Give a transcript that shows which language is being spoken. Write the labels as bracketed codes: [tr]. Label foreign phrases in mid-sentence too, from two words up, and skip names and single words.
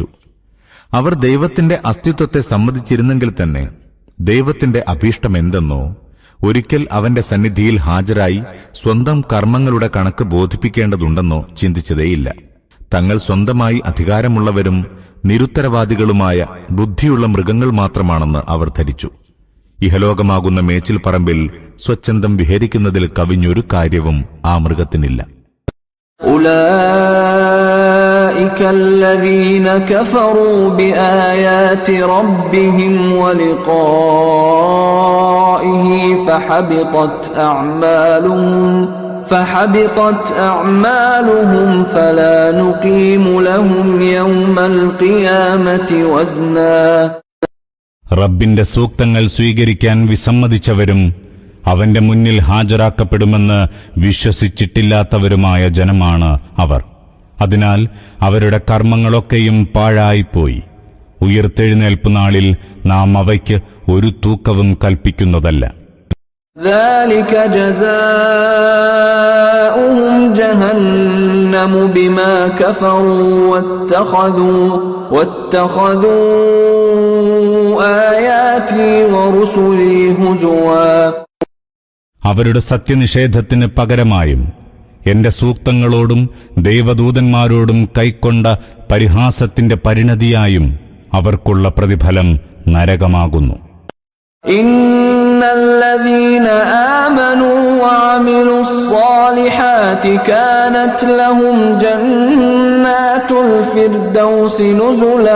[ml] അവർ ദൈവത്തിന്റെ അസ്തിത്വത്തെ സമ്മതിച്ചിരുന്നെങ്കിൽ തന്നെ ദൈവത്തിന്റെ അഭീഷ്ടമെന്തെന്നോ ഒരിക്കൽ അവന്റെ സന്നിധിയിൽ ഹാജരായി സ്വന്തം കർമ്മങ്ങളുടെ കണക്ക് ബോധിപ്പിക്കേണ്ടതുണ്ടെന്നോ ചിന്തിച്ചതേയില്ല. തങ്ങൾ സ്വന്തമായി അധികാരമുള്ളവരും നിരുത്തരവാദികളുമായ ബുദ്ധിയുള്ള മൃഗങ്ങൾ മാത്രമാണെന്ന് അവർ ധരിച്ചു. ഇഹലോകമാകുന്ന മേച്ചിൽ പറമ്പിൽ സ്വച്ഛന്തം വിഹരിക്കുന്നതിൽ കവിഞ്ഞൊരു കാര്യവും ആ മൃഗത്തിനില്ല. [ar] أولئك الذين كفروا بآيات ربهم ولقائه فحبطت أعمالهم فلا نقيم لهم يوم القيامة وزنا. [ml] റബ്ബിന്റെ സൂക്തങ്ങൾ സ്വീകരിക്കാൻ വിസമ്മതിച്ചവരും അവന്റെ മുന്നിൽ ഹാജരാക്കപ്പെടുമെന്ന് വിശ്വസിച്ചിട്ടില്ലാത്തവരുമായ ജനമാണ് അവർ. അതിനാൽ അവരുടെ കർമ്മങ്ങളൊക്കെയും പാഴായിപ്പോയി. ഉയിർത്തെഴുന്നേൽപ്പ് നാളിൽ നാം അവയ്ക്ക് ഒരു തൂക്കവും കൽപ്പിക്കുന്നതല്ല. [ar] ذلك جزاؤهم جهنم بما كفروا واتخذوا آياتي ورسلي هزوا. [ml] അവരുടെ സത്യനിഷേധത്തിന് പകരമായും എന്റെ സൂക്തങ്ങളോടും ദൈവദൂതന്മാരോടും കൈക്കൊണ്ട പരിഹാസത്തിന്റെ പരിണതിയായും അവർക്കുള്ള പ്രതിഫലം നരകമാകുന്നു. [ar] إن الذين آمنوا وعملوا الصالحات كانت لهم جنات الفردوس نزلا.